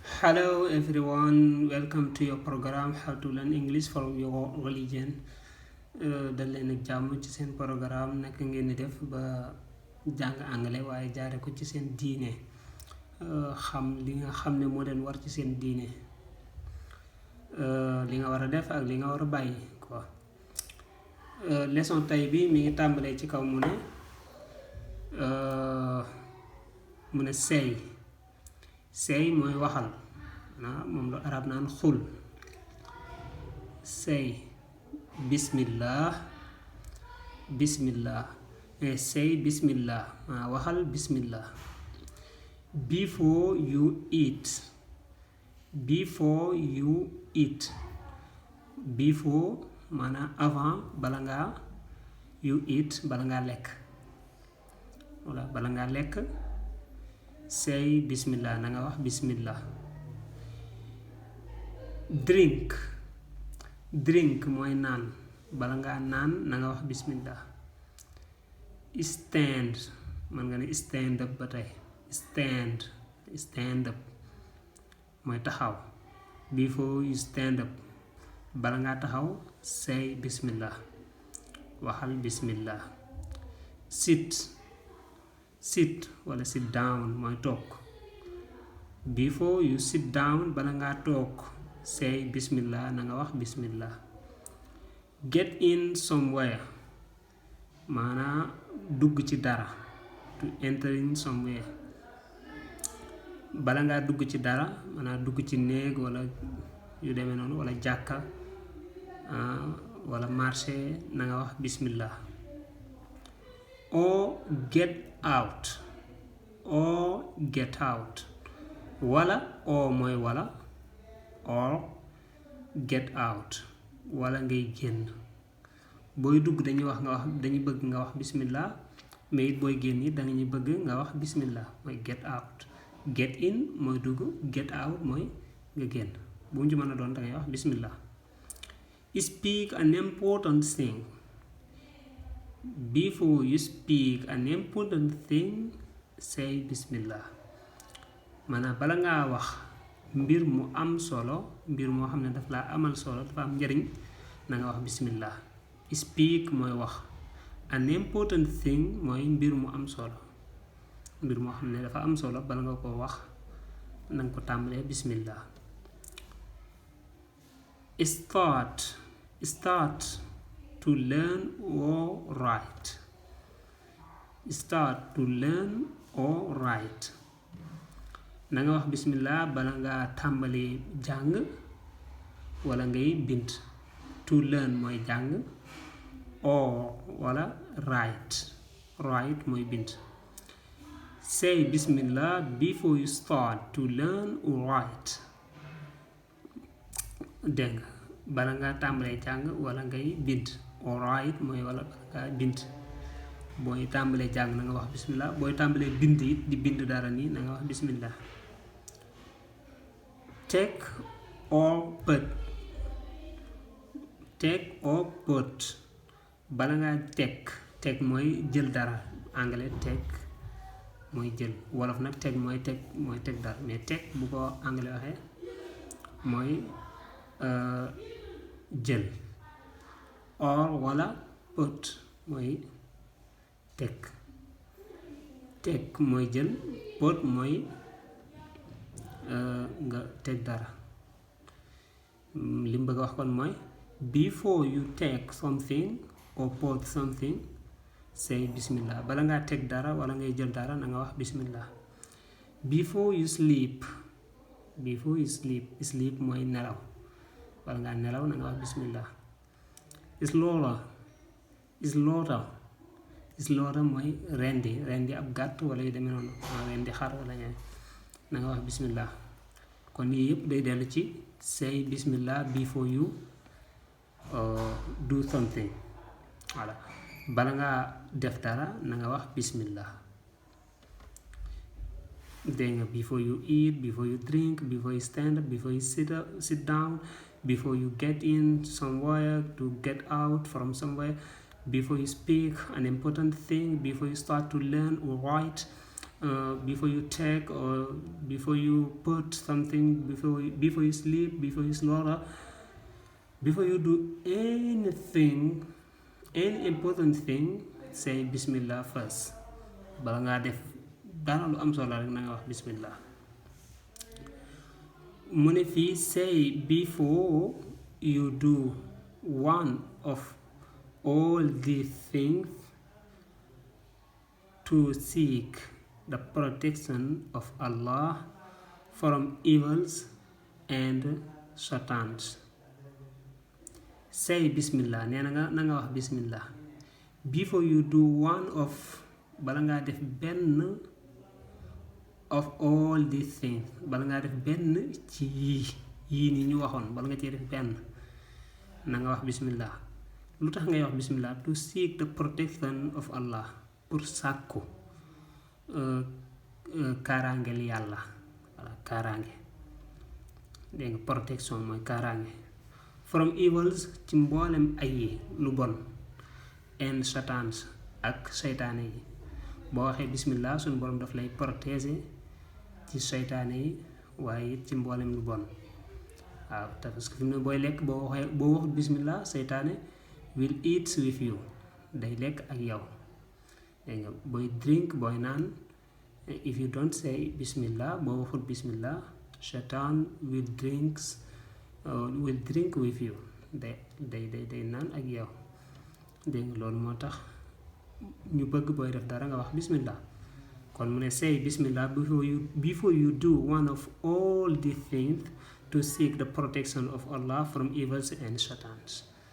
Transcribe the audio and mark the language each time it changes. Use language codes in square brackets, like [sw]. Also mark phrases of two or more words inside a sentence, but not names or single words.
[en] Hello everyone, welcome to your program How to Learn English from Your Religion. [wo] dal leen ak jàmm ci seen programme naka ngeen di def ba jàng anglais waaye jaare ko ci seen diine xam li nga xam ne moo leen war ci seen diine li nga war a def ak li nga war a bàyyi quoi. Leçon tay bi mi ngi tàmbalee ci kaw mu ne say mooy waxal moom lu arab naan xul [en] say bismillah say bismillah [wo] waxal bismillah. [en] Before you eat, before [wo] maanaam avant bala ngaa [en] you eat [wo] bala ngaa lekk walla bala ngaa lekk [en] say bismillah [wo] na nga wax bismillah. Drink mooy naan bala ngaa naan na nga wax bismillah. Stand man nga ne [en] stand up [wo] ba tey [en] stand up [wo] mooy taxaw. [en] Before you stand up [wo] bala ngaa taxaw [en] say bismillah [wo] waxal bismillah. Sit wala [en] sit down [wo] mooy toog. [en] Before you sit down [wo] bala ngaa toog [en] say bismillah [wo] na nga wax bismillah. [en] Get in somewhere [wo] maanaa dugg ci dara, [en] to enter in somewhere. [wo] Bala ngaa dugg ci dara maanaa dugg ci néeg wala yu demee noonu wala jàkka wala marché na nga wax bismillah. [en] Or get out [wo] wala oo mooy wala [en] or get out [wo] wala ngay génn. Booy dugg dañuy bëgg nga wax bismillah, mais it booy génn it dañuy bëgg nga wax bismillah mooy [en] get out. Get in [wo] mooy dugg, [en] get out [wo] mooy nga génn. bu mu ci mën a doon dangay wax bismillah. [en] Speak an important thing. Before you speak an important thing say bismillah [wo] maanaam bala ngaa wax mbir mu am solo, mbir moo xam ne daf laa amal solo, dafa am njariñ na nga wax bismillah. Speak mooy wax, [en] an important thing [wo] mooy mbir mu am solo, mbir moo xam ne dafa am solo bala nga ko wax na nga ko tàmbalee bismillah. [en] Start to learn or write. Start to learn or write [wo] na nga wax bismillah bala ngaa tàmbali jàng wala ngay bind. [en] To learn [wo] mooy jàng, or wala write mooy bind. [en] Say bismillah before you start to learn or write. [wo] dégg nga bala ngaa tàmbalee jàng wala ngay bind. Or write mooy wala bala ngaa bind. booy tàmbalee jàng na nga wax bismillah, booy tàmbalee bind it di bind dara nii na nga wax bismillah. [en] Take or put [wo] bala ngaa teg mooy jël dara, anglais teg mooy jël, wolof nag teg mooy teg dara, mais teg bu ko anglais waxee mooy jël. Or wala put mooy teg mooy jël, put mooy nga teg dara. li mu bëgg a wax kon mooy [en] before you take something or put something say bismillah [wo] bala ngaa teg dara wala ngay jël dara na nga wax bismillah. [en] Before you sleep [wo] mooy nelaw, wala ngaa nelaw na nga wax bismillah. Slaughter mooy rendi ab gàtt wala yu demee noonu, rendi xar wala ñaar na nga wax bismillah. kon yii yëpp day dellu ci [en] say bismillah before you do something. [wo] voilà bala ngaa def dara na nga wax bismillah. dégg nga [en] before you eat, before you drink, before you stand up, before you sit down, before you get in somewhere, to get out from somewhere, before you speak an important thing, before you start to learn or write, before you take, or before you put something, before you sleep, before you slaughter, before you do anything, any important thing, say bismillah first. [wo] Bala ngaa def dara lu am solo rek na nga wax bismillah. Mu ne fii [en] say before you do one of all these things to seek the protection of Allah from evils and satans. Say bismillah, [wo] nee na nga wax bismillah [en] before you do one of, [wo] bala ngaa def benn [en] of all these things, [wo] bala ngaa def benn ci yii ni ñu waxoon, bala nga cee def benn na nga wax bismillah. Lu tax ngay wax bismillah? [en] To seek the protection of Allah, [wo] pour sàkku kaaraangeel yàlla. Voilà, kaaraange dégg nga, protection mooy kaaraange. [en] From evils, [wo] ci mboolem ay yi lu bon, [en] and satans, [wo] ak seytaane yi. Boo waxee bismillah suñu borom daf lay protéger ci seytaane yi, waaye it ci mboolem lu bon. waaw te parce que fi mu ne booy lekk boo waxut bismillah, seytaane [en] will eat with you, [wo] day lekk ak yow. dégg nga, [en] booy drink, [wo] booy naan, [en] if you don't say bismillah, [wo] boo waxut bismillah, [en] satan will drink with you, [wo] day naan ak yow. dégg nga, loolu moo tax ñu bëgg booy def dara nga wax bismillah. kon mu ne [en] say bismillah before you do one of all these things to seek the protection of Allah from evils and satans.